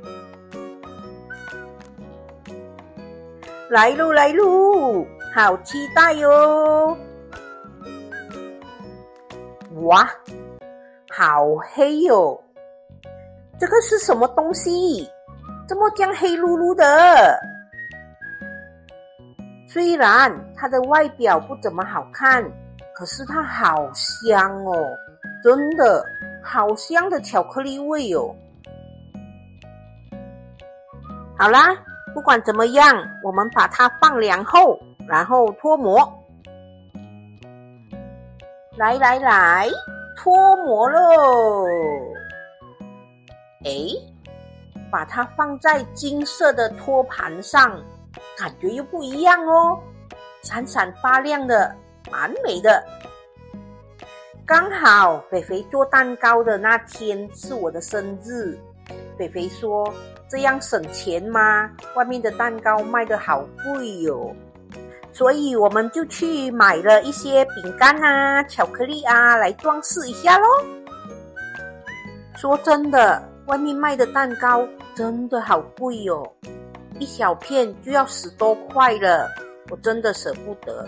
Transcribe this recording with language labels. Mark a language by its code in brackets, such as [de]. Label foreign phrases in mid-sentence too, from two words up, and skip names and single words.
[zh] 來嚕來嚕，好期待喲！哇，好黑喲！這個是什麼東西？這麼這樣黑嚕嚕的？雖然它的外表不怎麼好看，可是它好香哦，真的好香的巧克力味哦。好啦，不管怎麼樣，我們把它放涼後，然後脫模。來，脫模嘍！誒，把它放在金色的托盤上，感覺又不一樣哦，閃閃發亮的，蠻美的。剛好肥肥做蛋糕的那天是我的生日，肥肥說這樣省錢嗎？外面的蛋糕賣得好貴哦，所以我們就去買了一些餅乾啊、巧克力啊來裝飾一下咯。說真的，外面賣的蛋糕真的好貴哦，一小片就要10多塊了，我真的捨不得。